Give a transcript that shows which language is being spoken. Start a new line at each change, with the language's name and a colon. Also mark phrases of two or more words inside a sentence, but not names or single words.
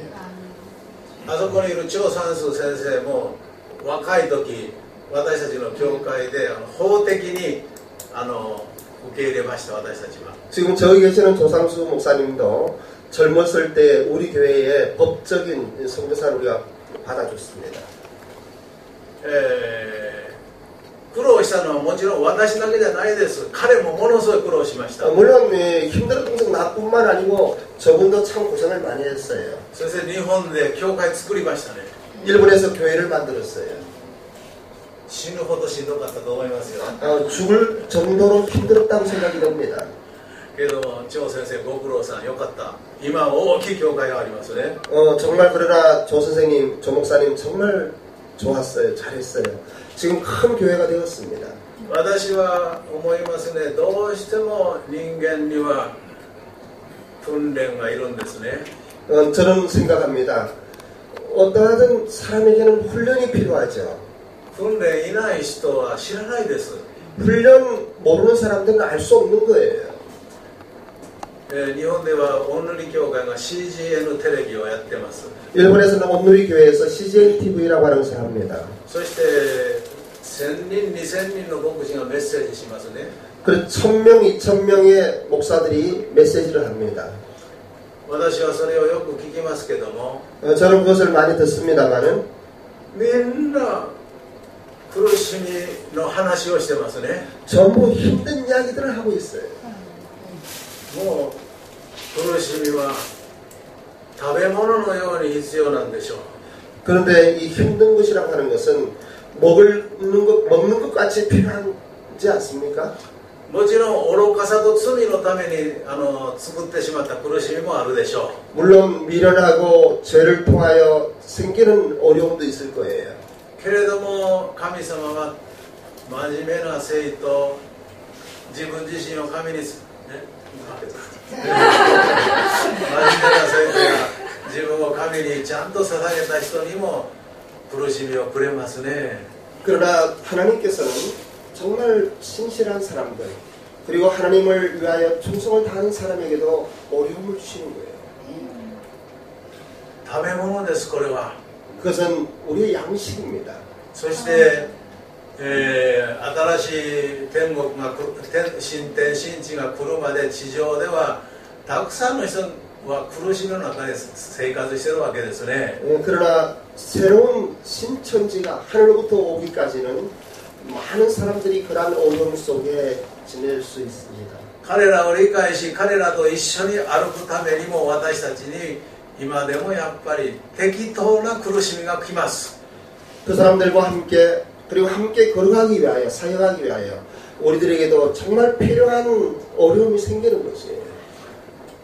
Japanese: あそこにいる張三数先生も若い時、私たちの教会で法的に受け入れました。私たちは
Korean: 지금 저기 계시는 조상수 목사님도 젊었을 때 우리 교회에 법적인 선교사를 우리가 받아줬습니다.
Japanese: 苦労したのはもちろん私だけじゃないです。彼もものすごい苦労しました。
Korean: 물론 힘들었던 것은 나뿐만 아니고 저분도 참 고생을 많이 했어요.
Japanese: そして日本で教会作りましたね。
Korean: 일본에서 교회를 만들었어요.
Japanese: 死ぬほどしんどかったと思いますよ。
Korean: 죽을 정도로 힘들었다고 생각이 듭니다.
Japanese: けど張先生ご苦労さんよかった。今大きい教会がありますね。
Korean: 정말 그러나 조 선생님, 조 목사님 정말 좋았어요. 잘했어요. 지금 큰 교회가 되었습니다.
Japanese: 私は思いますね。どうしても人間には訓練がいるんですね。
Korean: 저는 생각합니다. 어떠한 사람에게는 훈련이 필요하죠.
Japanese: 訓練いない人は知らないです。
Korean: 훈련 모르는 사람들은 알 수 없는 거예요.
Japanese: 日本ではオンヌリ教会が CGN テレビをやってます。
Korean: 일본에서는 온누리 교회에서 CJ TV라고 하는 것을 합니다.
Japanese: そして1000人、2000人の牧師がメッセージしますね。
Korean: 그리고 1000명, 2000명의 목사들이 메시지를 합니다.
Japanese: 私はそれをよく聞きますけども、
Korean: 저는 그것을 많이 듣습니다만은
Japanese: みんな苦しみの話をしてますね。
Korean: 전부 힘든 이야기들을 하고 있어요.
Japanese: もう苦しみは食べ物のように必要なんでしょう。
Korean: 그런데 이 힘든 것이라고 하는 것은 먹는 것 같이 필요하지 않습니까?
Japanese: もちろん愚かさと罪のために作ってしまった苦しみもあるでしょう。
Korean: 물론 미련하고 죄를 통하여 생기는 어려움도 있을 거예요.
Japanese: けれども神様は真面目な生徒、自分自身を神に真面目な生徒や自分を神にちゃんと捧げた人にも苦しみをくれますね。
Korean: 그러나 하나님께서는 정말 신실한 사람들 그리고 하나님을 위하여 충성을 다하는 사람에게도 어려움을 주시는 거예요.
Japanese: 食べ物です。これは
Korean: 그것은 우리의 양식입니다.
Japanese: そして、新しい天国が新天新地が来るまで地上ではたくさんの人は苦しみの中で生活しているわけですね。
Korean: 그러나 새로운 신천지가 하늘로부터 오기까지는 많은 사람들이 그러한 어려움 속에 지낼 수 있습니다.
Japanese: 彼らを理解し彼らと一緒に歩くためにも私たちに今でもやっぱり適当な苦しみが来ます。
Korean: 그 사람들과 함께 그리고 함께 걸어가기 위하여 사역하기 위하여 우리들에게도 정말 필요한 어려움이 생기는 것이에요.